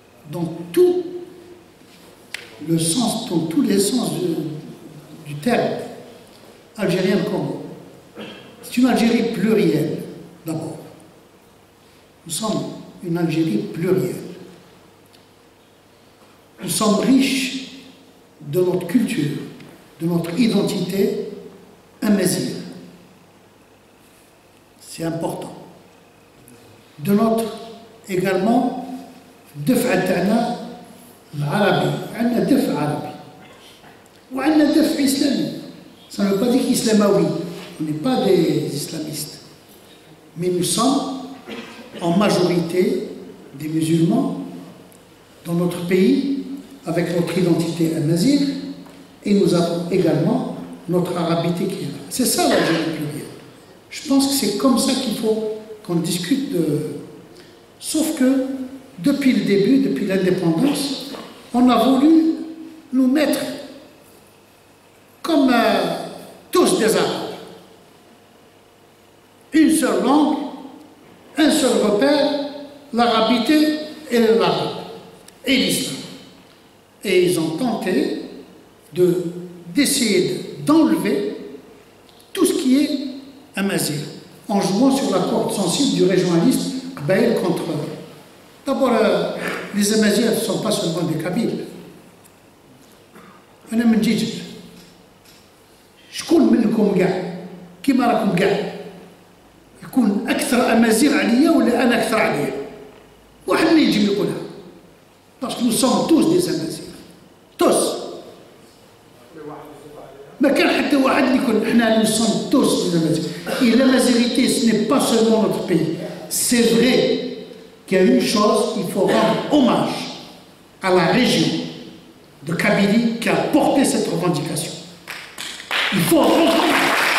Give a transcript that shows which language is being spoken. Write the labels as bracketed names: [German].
[French] Dans tout le sens, dans tous les sens du terme, algérienne comme c'est une Algérie plurielle, d'abord. Nous sommes une Algérie plurielle. Nous sommes riches de notre culture, de notre identité amazigh. C'est important. De notre également [Arabic] دفع تاعنا العربي، عندنا دفع عربي وعندنا دفع إسلامي. [French] Ça ne veut pas dire qu'islamaoui, on n'est pas des islamistes, mais nous sommes en majorité des musulmans dans notre pays avec notre identité amazigh et nous avons également notre arabité qui est là. C'est ça l'Algérie plurielle. Je pense que c'est comme ça qu'il faut qu'on discute de... Sauf que depuis le début, depuis l'indépendance, on a voulu nous mettre comme tous des Arabes. Une seule langue, un seul repère, l'arabité et l'arabe, et l'islam. Et ils ont tenté d'essayer d'enlever tout ce qui est amazigh, en jouant sur la corde sensible du régionalisme Baïl contre eux. D'abord, les Amazighs ne sont pas seulement des Kabyles. [Arabic] أنا من جيجل. شكون منكم كاع كيما راكم كاع يكون أكثر أمازيغ عليا ولا أنا أكثر عليا؟ واحد ما يجي يقولها. [French] Parce que nous sommes tous des Amazighs. Tous. [Arabic] ما كان حتى واحد اللي يكون احنا [French] nous sommes tous des Amazighs. Et l'amazigité, ce n'est pas seulement notre pays. C'est vrai. Il y a une chose, il faut rendre hommage à la région de Kabylie qui a porté cette revendication. Il faut rendre hommage.